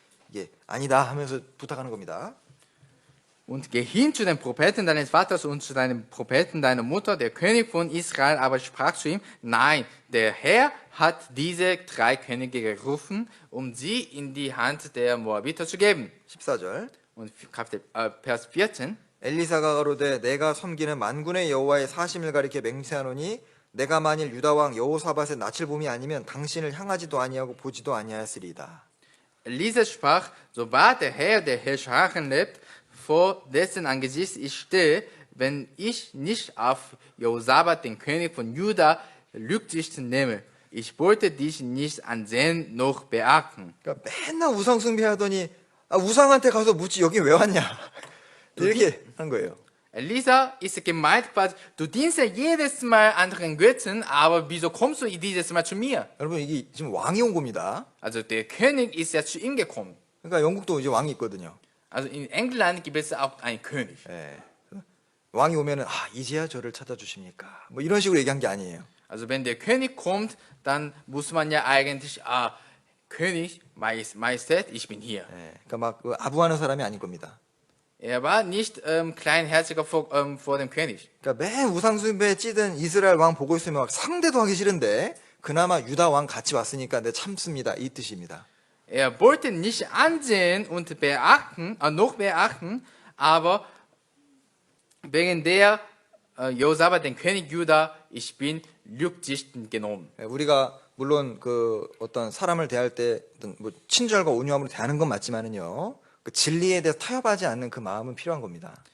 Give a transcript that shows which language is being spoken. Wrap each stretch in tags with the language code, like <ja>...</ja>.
<ko>이게 아니다 하면서 부탁하는 겁니다.</ko> <de>Und geh hin zu den Propheten deines Vaters und zu deinen Propheten deiner Mutter. Der König von Israel aber sprach zu ihm, nein, der Herr hat diese 3 Könige gerufen, um sie in die Hand der Moabiter zu geben.</de> <ko>14절.</ko> <de>Und Vers 14.</de> <ko>엘리사가 가로되 내가 섬기는 만군의 여호와의 사심을 가리켜 맹세하노니 내가 만일 유다 왕 여호사밧의 낯을 봄이 아니면 당신을 향하지도 아니하고 보지도 아니하였으리이다.</ko> <de>Elisa sprach, so wahr der Herr Herrscharen lebt, vor dessen Angesicht ich stehe, wenn ich nicht auf Josaphat, den König von Juda, Rücksicht nehme. Ich wollte dich nicht ansehen noch beachten.</de> <ko>그러니까 맨날 우상 숭배하더니 우상한테 가서 묻지 여기 왜 왔냐 이렇게 한 거예요.</ko> <de>Elisa ist gemeint, du dienst ja jedes Mal anderen Götzen, aber wieso kommst du dieses Mal zu mir?</de> <ko>여러분 이게 지금 왕이 온 겁니다.</ko> <de>Also der König ist ja zu ihm gekommen.</de> <ko>그러니까 영국도 이제 왕이 있거든요.</ko> <de>Also in England gibt es auch einen König.</de> <ko>왕이 오면은 이제야 저를 찾아주십니까? 뭐 이런 식으로 얘기한 게 아니에요.</ko> <de>Also wenn der König kommt, dann muss man ja eigentlich, König, Majestät, ich bin hier.</de> <ko>그러니까 막 아부하는 사람이 아닐 겁니다.</ko> <de>Er war nicht kleinherziger vor dem König.</de> <ko>그러니까 맨 우상숭배에 찌든 이스라엘 왕 보고 있으면 막 상대도 하기 싫은데 그나마 유다 왕 같이 왔으니까 내 참습니다. 이 뜻입니다.</ko> <de>Er wollte nicht ansehen und noch beachten, aber wegen der Josaphat, den König Juda, ich bin Rücksicht genommen.</de> <ko>우리가 물론 그 어떤 사람을 대할 때 어떤 뭐 친절과 온유함으로 대하는 건 맞지만은요. 그 진리에 대해서 타협하지 않는 그 마음은 필요한 겁니다.</ko>